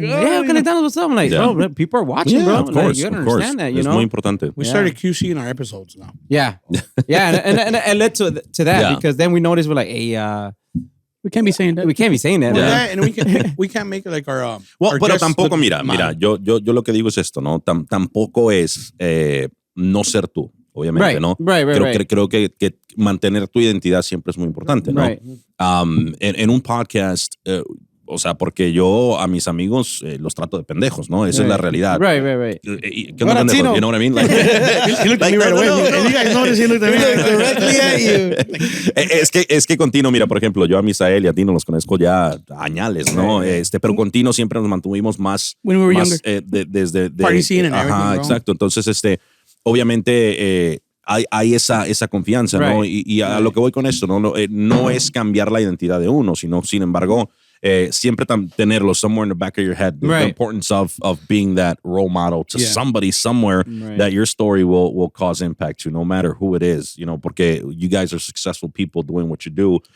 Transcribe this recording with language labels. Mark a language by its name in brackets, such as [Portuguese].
[English] Calentanos, what's up? I'm like, bro, people are watching, bro. Of course, like, you understand that, you know? [Spanish] Es muy importante. [English] We started QCing our episodes now. Yeah. And it led to that because then we noticed we're like, hey, we can't be saying that. We can't be saying that. Yeah, and we can't make it like our [Spanish] Well, pero [English] guests [Spanish] tampoco, [English] look [Spanish] mira, yo lo que digo es esto, ¿no? Tampoco es no ser tú, obviamente, ¿no? Creo que mantener tu identidad siempre es muy importante, ¿no? [English] Right. [Spanish] En un podcast, o sea, porque yo a mis amigos los trato de pendejos, ¿no? Esa es la realidad. [English] Right. ¿Qué onda, pendejo? You know what I mean? Like, He looked at me right away. You guys noticed he looked at me directly at you. [Spanish] Es que con Tino, mira, por ejemplo, yo a Misael y a Tino los conozco ya añales, ¿no? Pero con Tino siempre nos mantuvimos más... [English] When we were [Spanish] más, [English] younger. [Spanish] Desde... [English] Party scene and everything, [Spanish] Ajá, [English] bro. [Spanish] exacto. Entonces, obviamente... hay esa confianza, ¿no? Y a lo que voy con esto, no es cambiar la identidad de uno, sino, sin embargo, siempre tenerlo somewhere in the back of your head. [English] The importance of being that role model to somebody somewhere that your story will cause impact to, no matter who it is, porque you guys are successful people doing what you do.